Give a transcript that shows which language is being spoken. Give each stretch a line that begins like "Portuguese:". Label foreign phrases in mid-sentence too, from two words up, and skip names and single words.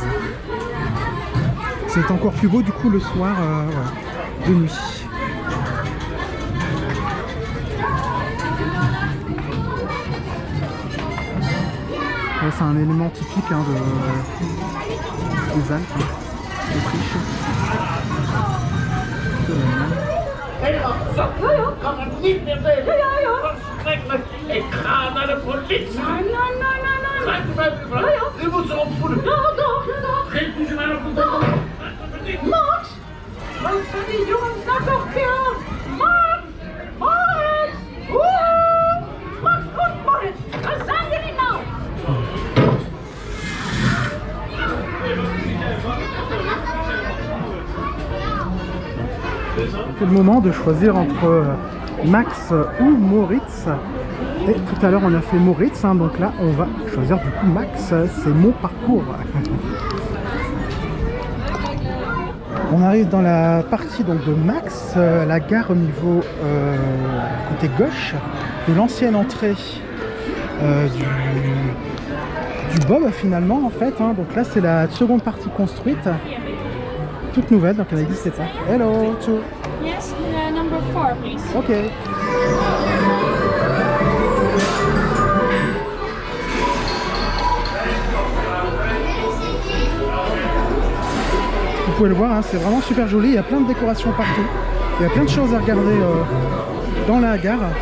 French: C'est encore plus beau du coup le soir, voilà, de nuit. Ouais, c'est un élément typique hein, des Alpes, d'Autriche.
Dutch: Kan het niet meer tegen. Verschrikkelijk. Ik ga naar de politie. Nee. Blijf erbij, mevrouw. U moet ze opvoeden. Dag. Geef u ze maar op de dag. Max! Wat zijn die jongens nou toch veel? Max! Woehoe! Max, goed, Moritz. Waar zijn jullie nou?
French: C'est le moment de choisir entre Max ou Moritz. Et tout à l'heure on a fait Moritz, hein, donc là on va choisir du coup Max, c'est mon parcours. On arrive dans la partie donc de Max, la gare au niveau côté gauche de l'ancienne entrée du Bob finalement en fait, hein. Donc là c'est la seconde partie construite, toute nouvelle, donc elle existe, c'est ça.
English: Hello, too. Yes, number 4, please. Ok.
French: Vous pouvez le voir, hein, c'est vraiment super joli, il y a plein de décorations partout. Il y a plein de choses à regarder dans la gare.